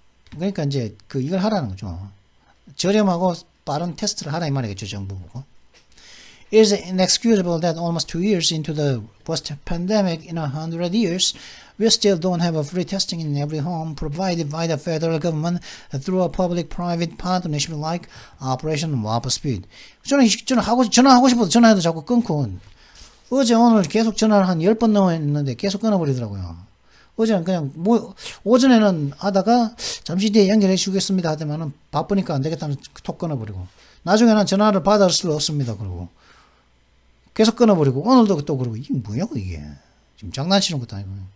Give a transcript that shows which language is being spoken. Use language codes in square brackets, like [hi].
[ko] 그러니까 이제 그 이걸 하라는 거죠. 저렴하고 빠른 테스트를 하라 이 말이겠죠, 정부 보고. [en] It is inexcusable that almost 2 years into the worst pandemic in 100 years, we still don't have a free testing in every home provided by the federal government through a public-private partnership like Operation Warp Speed. [ko] 저는 전화하고 싶어도 전화해도 자꾸 끊고, 어제 오늘 계속 전화를 한 10번 넘었는데 계속 끊어버리더라고요. 어제는 그냥 오전에는 하다가 잠시 뒤에 연결해 주겠습니다 하더만은 바쁘니까 안 되겠다는 톡 끊어버리고, 나중에는 전화를 받을 수 없습니다 그러고 계속 끊어버리고, 오늘도 또 그러고, 이게 뭐냐고 이게. 지금 장난치는 것도 아니고.